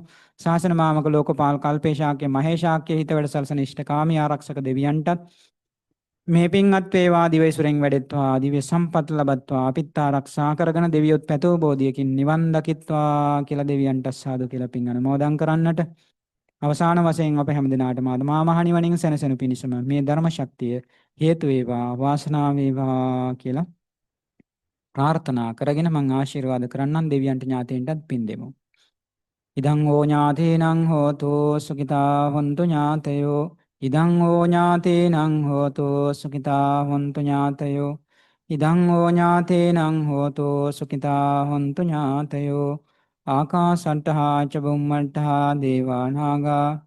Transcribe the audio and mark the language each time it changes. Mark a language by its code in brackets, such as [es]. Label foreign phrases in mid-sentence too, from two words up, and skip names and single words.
[si] ශාසන මාමක ලෝකපාල කල්පේශාක්‍ය මහේශාක්‍ය හිත වැඩ සලසන ඉෂ්ඨකාමී ආරක්ෂක දෙවියන්ටත් මේ පින්වත් වේවා දිවයිසුරෙන් වැඩෙත්වා දිව්‍ය සම්පත් ලබත්වා අපිත් ආරක්ෂා කරගෙන දෙවියොත් පැතෝ බෝධියකින් නිවන් දකිත්වා කියලා දෙවියන්ට සාදු කියලා පින් අනුමෝදන් කරන්නට අවසාන වශයෙන් අප හැමදිනාටම ආත්මා මහ නිවනින් සැනසෙනු පිණිසම මේ ධර්ම ශක්තිය හේතු වේවා වාසනාව වේවා කියලා ප්‍රාර්ථනා කරගෙන මම ආශිර්වාද කරන්නම් දෙවියන්ට ඥාතීන්ටත් පින් දෙමු. [pi] ඉදං ඕ ඥාතීනං හෝතු සුඛිතා හොන්තු ඥාතයෝ ඉදං ඕ ඥාතීනං හෝතු සුඛිතා හොන්තු ඥාතයෝ ඉදං ඕ ඥාතීනං හෝතු සුඛිතා හොන්තු ඥාතයෝ ආකාසට්ඨා ච බුම්මට්ඨා දේවානාගා